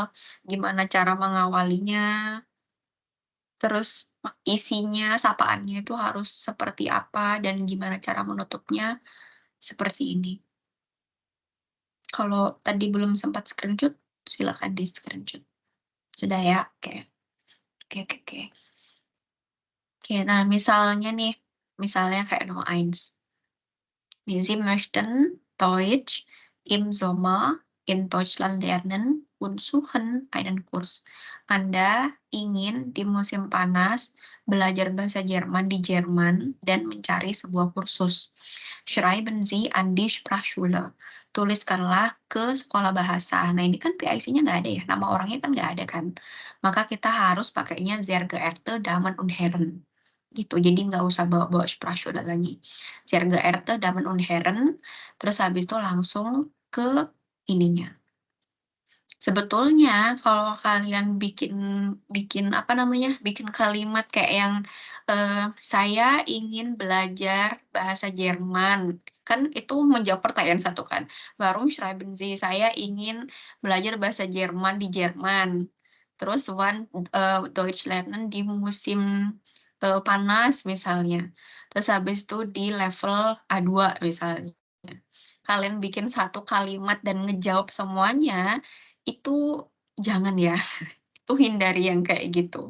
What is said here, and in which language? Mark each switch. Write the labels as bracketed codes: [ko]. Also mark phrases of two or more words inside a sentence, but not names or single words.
[id] Gimana cara mengawalinya. Terus isinya, sapaannya itu harus seperti apa dan gimana cara menutupnya. Seperti ini. Kalau tadi belum sempat screenshot, silakan di screenshot. Sudah ya? Oke. Oke. Oke, nah misalnya kayak Nummer 1. [de] Sie möchten Deutsch im Sommer in Deutschland lernen und suchen einen Kurs. [id] Anda ingin di musim panas belajar bahasa Jerman di Jerman dan mencari sebuah kursus. [de] Schreiben Sie an die Sprachschule. [id] Tuliskanlah ke sekolah bahasa. Nah, ini kan PIC-nya nggak ada ya, nama orangnya kan nggak ada kan. Maka kita harus pakainya [de] sehr geehrte Damen und Herren. [id] gitu. Jadi nggak usah bawa-bawa Sprachschule lagi. [de] Sehr geehrte Damen und Herren, [id] terus habis itu langsung ke ininya. Sebetulnya kalau kalian bikin apa namanya, bikin kalimat kayak yang, "Saya ingin belajar bahasa Jerman." Kan itu menjawab pertanyaan satu kan. [de] "Warum schreiben Sie?" [id] Saya ingin belajar bahasa Jerman di Jerman. Terus [de] Deutsch lernen [id] di musim, panas misalnya. Terus habis itu di level A2 misalnya. Kalian bikin satu kalimat dan ngejawab semuanya, itu jangan ya, itu hindari yang kayak gitu.